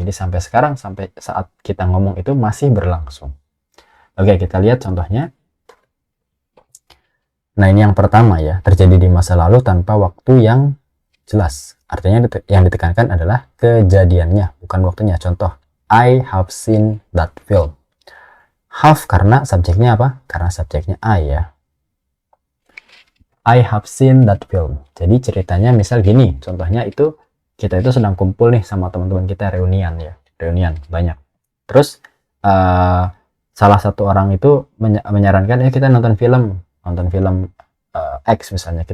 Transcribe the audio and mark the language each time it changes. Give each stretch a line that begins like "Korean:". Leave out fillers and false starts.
Indonesian: Jadi sampai sekarang, sampai saat kita ngomong itu masih berlangsung. Oke, kita lihat contohnya. Nah, ini yang pertama ya, terjadi di masa lalu tanpa waktu yang jelas. Artinya yang ditekankan adalah kejadiannya, bukan waktunya. Contoh,
English: I have seen that film.
Indonesian: Have karena subjeknya apa? Karena subjeknya
English: I ya. I have seen that film.
Indonesian: Jadi ceritanya misal gini, contohnya itu kita itu sedang kumpul nih sama teman-teman kita, reunian ya, reunian banyak. Terus salah satu orang itu menyarankan ya kita nonton film X misalnya.